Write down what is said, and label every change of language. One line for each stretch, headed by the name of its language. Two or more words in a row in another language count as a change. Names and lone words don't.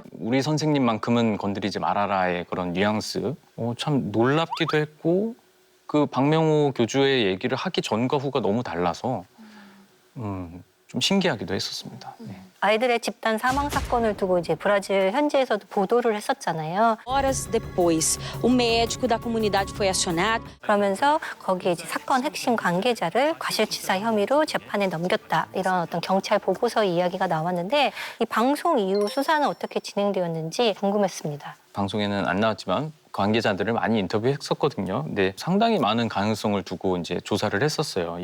Korean: 우리 선생님만큼은 건드리지 말아라의 그런 뉘앙스. 참 놀랍기도 했고 그 박명호 교주의 얘기를 하기 전과 후가 너무 달라서 좀 신기하기도 했었습니다. 네. 아이들의 집단 사망 사건을 두고 이제 브라질 현지에서도 보도를 했었잖아요.
Portuguese: Horas depois, o médico da comunidade foi acionado.
Korean: 그러면서 거기에 이제 사건 핵심 관계자를 과실치사 혐의로 재판에 넘겼다. 이런 어떤 경찰 보고서 이야기가 나왔는데 이 방송 이후 수사는 어떻게 진행되었는지 궁금했습니다. 방송에는 안 나왔지만 관계자들을 많이 인터뷰했었거든요. 근데 상당히 많은 가능성을 두고 이제 조사를 했었어요.